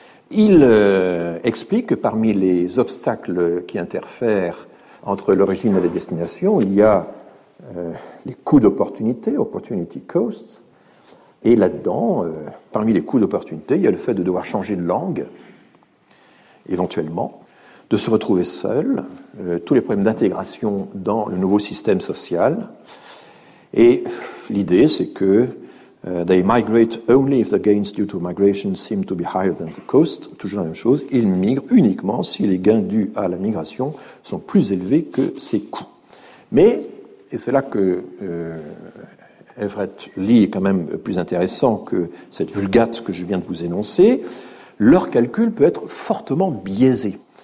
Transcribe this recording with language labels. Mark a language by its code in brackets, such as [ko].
[fr] Il explique que parmi les obstacles qui interfèrent entre l'origine et la destination, il y a les coûts d'opportunité, opportunity cost, et là-dedans, parmi les coûts d'opportunité, il y a le fait de devoir changer de langue, éventuellement, de se retrouver seul, tous les problèmes d'intégration dans le nouveau système social. Et l'idée, c'est que [en] they migrate only if the gains due to migration seem to be higher than the cost. [fr] Toujours la même chose, ils migrent uniquement si les gains dus à la migration sont plus élevés que ses coûts. Mais, et c'est là que Everett Lee est quand même plus intéressant que cette vulgate que je viens de vous énoncer, leur calcul peut être fortement biaisé.